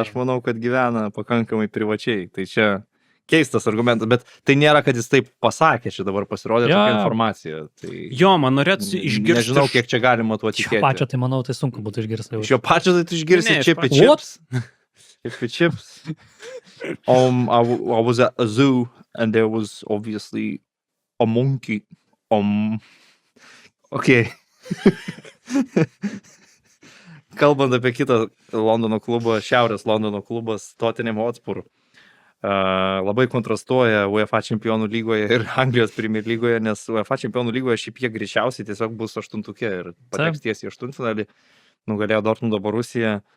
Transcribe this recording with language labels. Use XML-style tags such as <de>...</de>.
<lt>Aš manau, kad gyvena pakankamai privačiai. Tai čia keistas argumentas, bet tai nėra, kad jis taip pasakė, čia dabar pasirodė tokia informacija. Tai jo, man norėtųsi išgirsti. Nežinau, kiek čia galima tuo tikėti. Šio pačio, tai manau, tai sunku būtų išgirsti. Šio pačio tai tu išgirsi Chippy Chips. Chippy Chips.</lt> <en>I was at a zoo and there was obviously a monkey. Okay.</en> <lt>Kalbant apie kitą Londono klubą, Šiaurės Londono klubas, Tottenham Hotspur, labai kontrastuoja UEFA čempionų lygoje ir Anglijos Premier lygoje, nes UEFA čempionų lygoje šiaip jie greičiausiai tiesiog bus 8-tukė ir pateks tiesiai į 8-finalį, nugalėjo Dortmundo Borusiją.</lt>